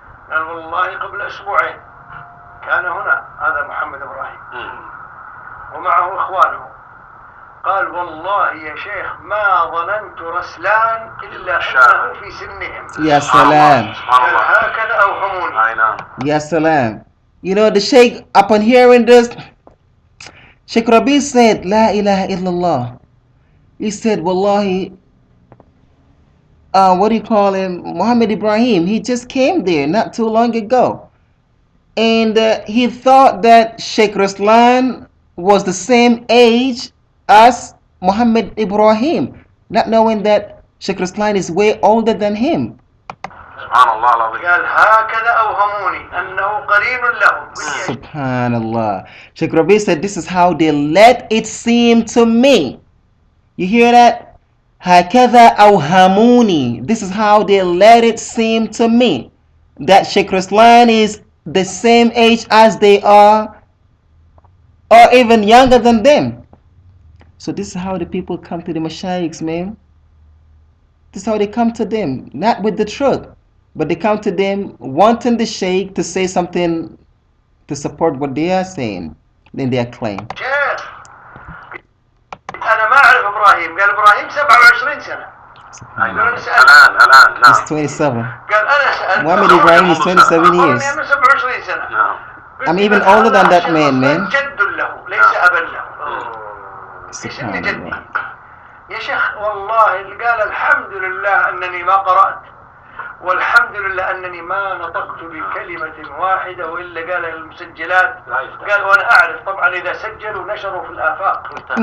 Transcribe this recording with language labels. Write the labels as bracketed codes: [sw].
[ar] قال والله قبل أسبوعين كان هنا هذا محمد إبراهيم ومعه إخوانه. قال والله يا شيخ ما ظننت رسلان إلا أنه في سنهم. يا سلام. هكذا أوهموني. يا سلام. [en] You know, the Sheikh, upon hearing this, Sheikh Rabee said, [ar] La ilaha illallah. [en] He said, Wallahi, what do you call him? Muhammad Ibrahim. He just came there not too long ago. And he thought that Sheikh Ruslan was the same age as Muhammad Ibrahim, not knowing that Sheikh Ruslan is way older than him. [ar] قال هكذا أوهموني أنه قرين لهم. Subhanallah. [en] Sheikh Rabee said, this is how they let it seem to me. You hear that? [ar] هكذا أوهموني. [en] This is how they let it seem to me. That Sheikh Ruslan is the same age as they are, or even younger than them. So this is how the people come to the Mashayikhs, man. This is how they come to them, not with the truth, but they come to them wanting the Sheikh to say something to support what they are saying in their claim. [ar] أنا ما أعرف إبراهيم. قال إبراهيم 27 سنة. الآن [en] He's 27. [ar] قال أنا سألت. [en] Muhammad Ibrahim is 27 years. [ar] أنا 27 سنة. [en] I'm even older than that man. [ar] جد له ليس أبا له. في سن جدي. يا شيخ والله اللي قال الحمد لله أنني ما قرأت والحمد لله أنني ما نطقت بكلمة واحدة وإلا قال المسجلات. قال وأنا أعرف طبعا إذا سجلوا نشروا في الآفاق.